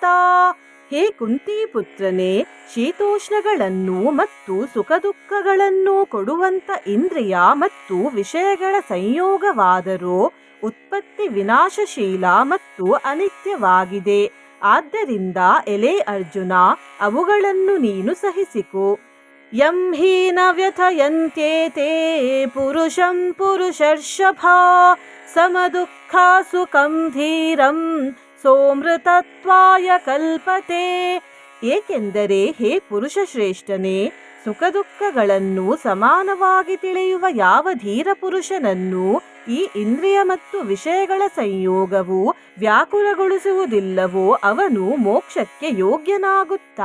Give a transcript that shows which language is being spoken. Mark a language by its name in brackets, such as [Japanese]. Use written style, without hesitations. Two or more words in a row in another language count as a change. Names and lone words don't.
[Kannada] ಹೇ ಕುಂತಿ ಪುತ್ರನೇ, ಶೀತೋಷ್ಣಗಳನ್ನು ಮತ್ತು ಸುಖ ದುಃಖಗಳನ್ನು ಕೊಡುವಂತ ಇಂದ್ರಿಯ ಮತ್ತು ವಿಷಯಗಳ ಸಂಯೋಗವಾದರೂ ಉತ್ಪತ್ತಿ ವಿನಾಶಶೀಲ ಮತ್ತು ಅನಿತ್ಯವಾಗಿದೆ. ಆದ್ದರಿಂದ ಎಲೆ ಅರ್ಜುನ, ಅವುಗಳನ್ನು ನೀನು ಸಹಿಸಿಕೋ. [Sanskrit] ಯಂ ಹಿ ನ ವ್ಯಥಯಂತ್ಯೇತೆ ಪುರುಷಂ ಪುರುಷರ್ಷಭ ಸಮದುಃಖ ಸುಖಂ ಧೀರಂ ಸೋಮೃತತ್ವಾಯ ಕಲ್ಪತೆ. [Kannada] ಏಕೆಂದರೆ ಹೇ ಪುರುಷ ಶ್ರೇಷ್ಠನೇ, ಸುಖ ದುಃಖಗಳನ್ನು ಸಮಾನವಾಗಿ ತಿಳಿಯುವ ಯಾವ ಧೀರ ಪುರುಷನನ್ನು ಈ ಇಂದ್ರಿಯ ಮತ್ತು ವಿಷಯಗಳ ಸಂಯೋಗವು ವ್ಯಾಕುಲಗೊಳಿಸುವುದಿಲ್ಲವೋ ಅವನು ಮೋಕ್ಷಕ್ಕೆ ಯೋಗ್ಯನಾಗುತ್ತಾನೆ.